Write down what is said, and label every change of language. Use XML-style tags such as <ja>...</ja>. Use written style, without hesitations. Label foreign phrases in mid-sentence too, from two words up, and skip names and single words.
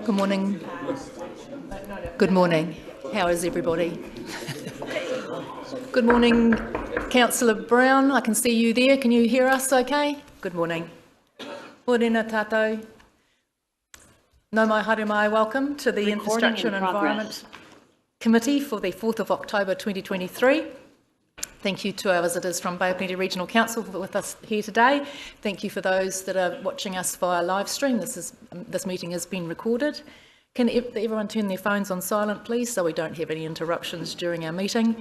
<en>Good morning. Good morning. How is everybody? Good morning, Councillor Brown. I can see you there. Can you hear us okay? Good morning.</en> <mi>Morena tātou. No mai haere mai,</mi> <en>welcome to the Infrastructure and Environment Committee for the 4th of October 2023. Thank you to our visitors from Bay of Plenty Regional Council with us here today. Thank you for those that are watching us via live stream. This meeting has been recorded. Can everyone turn their phones on silent, please, so we don't have any interruptions during our meeting?</en>